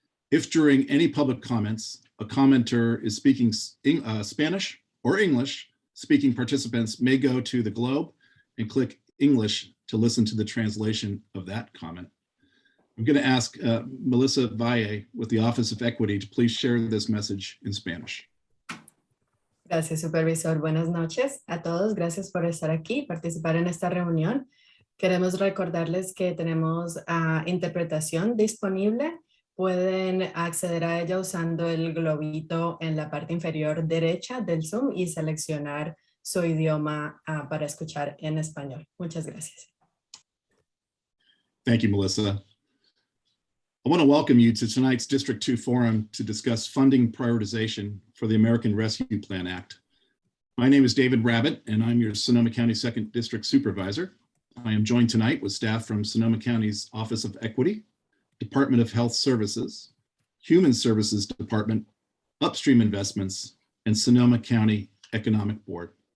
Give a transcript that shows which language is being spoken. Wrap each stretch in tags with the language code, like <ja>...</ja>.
<en>If during any public comments, a commenter is speaking Spanish or English, speaking participants may go to the globe and click English to listen to the translation of that comment. I'm going to ask Melissa Valle with the Office of Equity to please share this message in Spanish.</en> <es>Gracias, Supervisor. Buenas noches a todos. Gracias por estar aquí, participar en esta reunión. Queremos recordarles que tenemos interpretación disponible. Pueden acceder a ella usando el globito en la parte inferior derecha del Zoom y seleccionar su idioma para escuchar en español. Muchas gracias.</es> <en>Thank you, Melissa. I want to welcome you to tonight's District 2 Forum to discuss funding prioritization for the American Rescue Plan Act. My name is David Rabbitt, and I'm your Sonoma County 2nd District Supervisor. I am joined tonight with staff from Sonoma County's Office of Equity, Department of Health Services, Human Services Department, Upstream Investments, and Sonoma County Economic Board.</en>